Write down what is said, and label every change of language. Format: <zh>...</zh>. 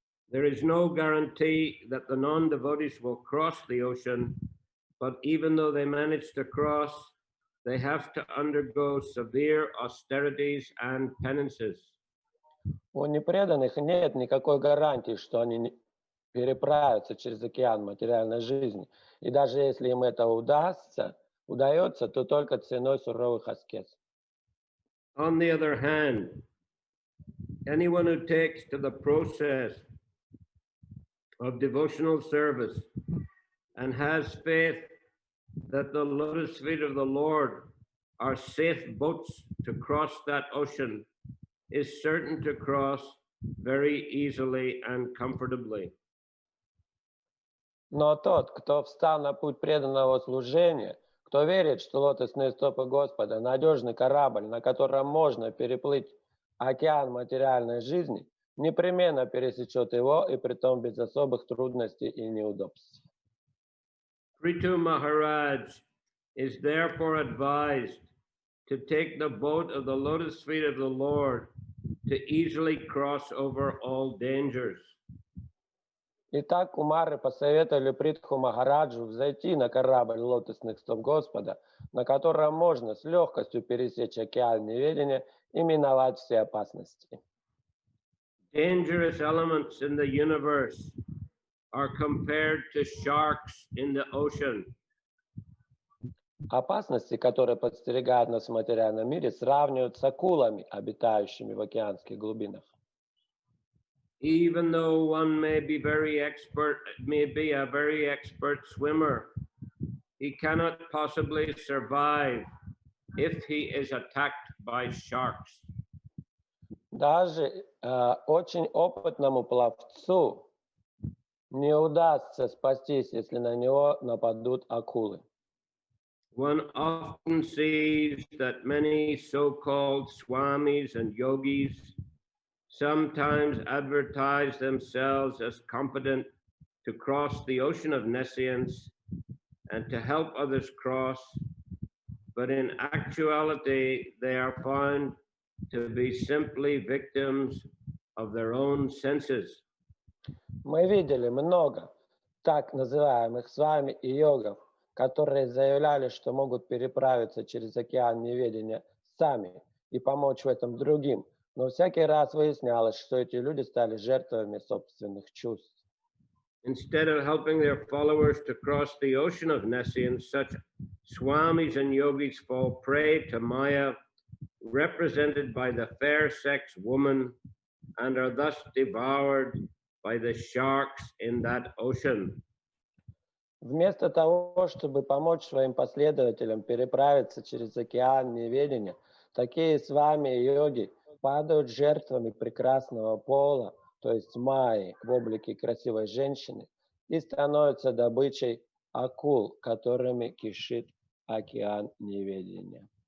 <en>There is no guarantee that the non-devotees will cross the ocean, but even though they manage to cross, they have to undergo severe austerities and penances.</en> <ru>У непреданных нет никакой гарантии, что они переправятся через океан материальной жизни. И даже если им это удается, то только ценой суровых аскез.</ru> <en>On the other hand, anyone who takes to the process of devotional service and has faith that the lotus feet of the Lord are safe boats to cross that ocean is certain to cross very easily and comfortably.</en> <ru>Но тот, кто встал на путь преданного служения, кто верит, что лотосные стопы Господа – надежный корабль, на котором можно переплыть океан материальной жизни, непременно пересечет его, и притом без особых трудностей и неудобств.</ru> <en>Prithu Maharaj is therefore advised to take the boat of the lotus feet of the Lord to easily cross over all dangers.</en> <ru>Итак, кумары посоветовали Притху Махараджу взойти на корабль лотосных стоп Господа, на котором можно с легкостью пересечь океан неведения и миновать все опасности.</ru> <en>Dangerous elements in the universe are compared to sharks in the ocean.</en> <ru>Опасности, которые подстерегают нас в материальном мире, сравнивают с акулами, обитающими в океанских глубинах.</ru> <en>Even though one may be a very expert swimmer, he cannot possibly survive if he is attacked by sharks.</en> <ru>Даже очень опытному пловцу не удастся спастись, если на него нападут акулы.</ru> <en>One often sees that many so-called swamis and yogis sometimes advertise themselves as competent to cross the ocean of nescience and to help others cross, but in actuality they are found to be simply victims of their own senses.</en> <ru>Мы видели много так называемых с вами и йогов, которые заявляли, что могут переправиться через океан неведения сами и помочь в этом другим. Но всякий раз выяснялось, что эти люди стали жертвами собственных чувств.</ru> <en>Instead of helping their followers to cross the ocean of nescience, such swamis and yogis fall prey to Maya, represented by the fair sex woman, and are thus devoured by the sharks in that ocean.</en> <ru>Вместо того, чтобы помочь своим последователям переправиться через океан неведения, такие с вами йоги падают жертвами прекрасного пола, то есть майи в облике красивой женщины, и становятся добычей акул, которыми кишит океан неведения.</ru>